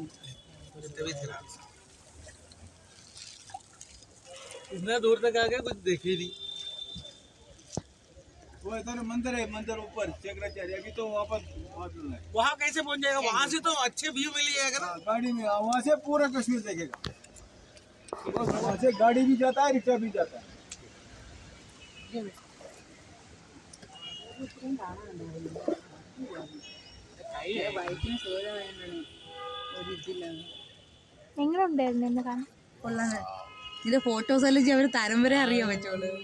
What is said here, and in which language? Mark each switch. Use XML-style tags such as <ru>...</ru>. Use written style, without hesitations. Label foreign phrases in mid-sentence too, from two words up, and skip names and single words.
<hi>इतना दूर तक आ गए कुछ देखे नहीं। वो इधर मंदिर है, मंदिर ऊपर शंकराचार्य की, तो वापस बादल है। वहाँ कैसे पहुँच जाएगा? वहाँ से तो अच्छे व्यू मिल जाएगा ना। गाड़ी में वहाँ से पूरा कश्मीर देखेगा। वहाँ से गाड़ी भी जाता है, रिक्शा भी जाता है।</hi> <ml>എങ്ങനെ ഉണ്ടായിരുന്നു എന്നെ കാണാൻ? കൊള്ളാം. ഇതിന്റെ ഫോട്ടോസ് എല്ലാം അവർ തരം വരെ അറിയാൻ പറ്റുള്ളൂ.</ml>